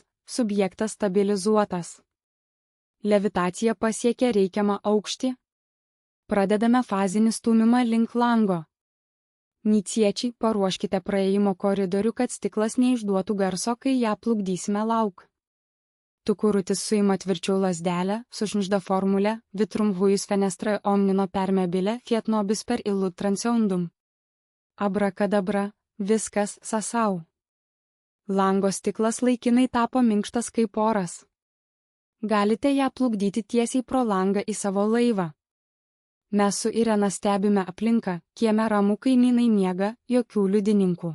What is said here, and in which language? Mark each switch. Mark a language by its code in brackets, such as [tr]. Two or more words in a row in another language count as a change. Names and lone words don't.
[lt] Subjektas stabilizuotas. Levitacija pasiekia reikiamą aukštį. Pradedame fazinį stūmimą link lango. Niciečiai, paruoškite praėjimo koridorių, kad stiklas neišduotų garso, kai ją plukdysime lauk. Tukurutis suima tvirčiau lazdelę, sušnibžda formulę, [la] vitrum huius fenestra omnino permebile fiat nobis per illut transeundum. Abrakadabra, [lt] Viskas, Sasau. Lango stiklas laikinai tapo minkštas kaip oras. Galite ją plukdyti tiesiai pro langą į savo laivą. Mes su Irena stebime aplinką, kieme ramu kaimynai miega, jokių liudininkų.